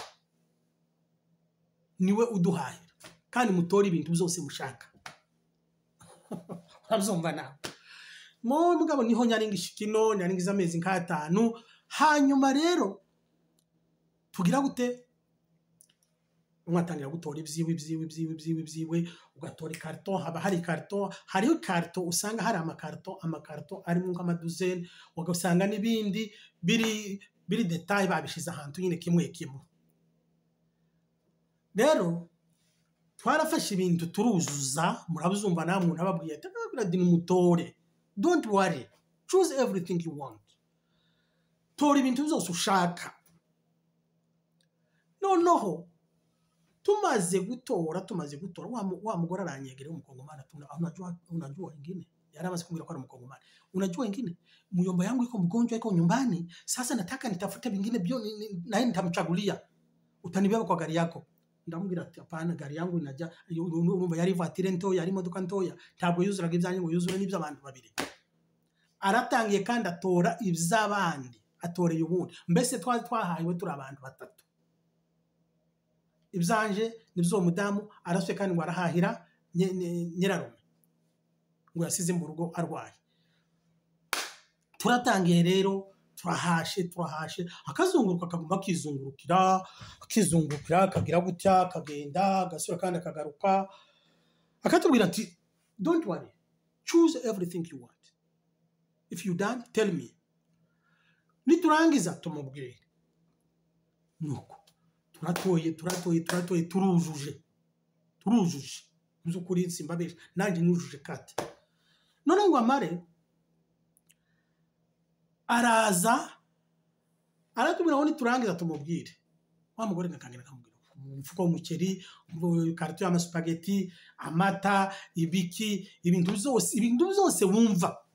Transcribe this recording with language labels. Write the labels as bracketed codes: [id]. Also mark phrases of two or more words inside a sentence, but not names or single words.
[rw] niwe uduhahira kandi mutore ibintu byose mushaka urabyumva nawe mugabo niho nyaringisha kino nyaringiza amezi nk'atanu hanyuma rero tugira gute mwatangira gutora ibyiwe ugatora ikarito haba hari ikarito hariho ikarito usanga hari amakarito arimo nk'amaduzeni ugasanga n'ibindi biri detaye babishize ahantu nyine kimwe rero twarafashe ibintu turuzuza murabuzumva namwe umuntu ababwiye ati nimutore [en] don't worry choose everything you want [rw] tora ibintu byose ushaka noneho tumaze gutora wa mugore aranyegera umukongomani [sw] unajua wengine [rw] yari amaze kumbwira ko ari umukongomani [sw] unajua wengine muyomba yangu iko mgonjwa iko nyumbani sasa nataka nitafute vingine bio naye nitamchagulia utanibeba kwa gari yako [rw] ndamubwira ati [sw] apana gari yangu inaja [rw] urumva yari voiture nto yari imodoka ntoya ntabwo yuzuraga ibyanyu ngo yuzure n'ibyo abantu babiri aratangiye kandi atora iby'abandi atoreye ubundi mbese twahahiwe turi abantu batatu ibyanje nibyo mudamu araswe kandi ngo arahahira nyirarume ngo yasize mu rugo arwaye turatangiye rero turahashe akazunguruka akaguma akizungurukira akagira gutya akagenda agasura kandi akagaruka akatubwira ati [en] don't worry choose everything you want if you done tell me [rw] niturangiza tumubwire nuko turatoye turujuje by'ukuri simbabesha nanjye nujuje kate none ngo amare araza aratubwira ngo niturangiza tumubwire wa mugore ngakangira kamubwira umufuko w'umuceri karito y'amaspaghetti amata ibiki ibintu byose wumva